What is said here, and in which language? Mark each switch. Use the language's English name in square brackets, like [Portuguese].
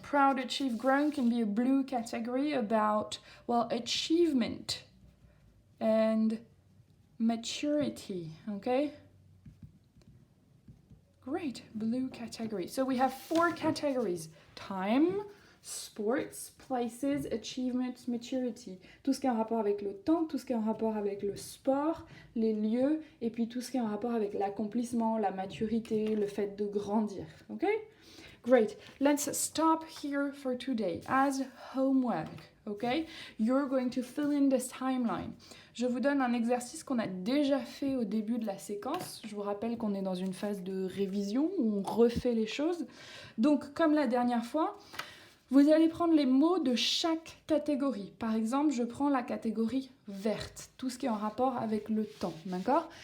[English] Proud, achieved, grown can be a blue category about, well, achievement and maturity, okay? Great, blue category. So we have 4 categories. Time, sports, places, achievements, maturity. [French] Tout ce qui est en rapport avec le temps, tout ce qui est en rapport avec le sport, les lieux, et puis tout ce qui est en rapport avec l'accomplissement, la maturité, le fait de grandir. [English] Okay? Great. Let's stop here for today as homework. Okay? You're going to fill in this timeline. [French] Je vous donne un exercice qu'on a déjà fait au début de la séquence. Je vous rappelle qu'on est dans une phase de révision où on refait les choses. Donc, comme la dernière fois, vous allez prendre les mots de chaque catégorie. Par exemple, je prends la catégorie verte, tout ce qui est en rapport avec le temps, d'accord?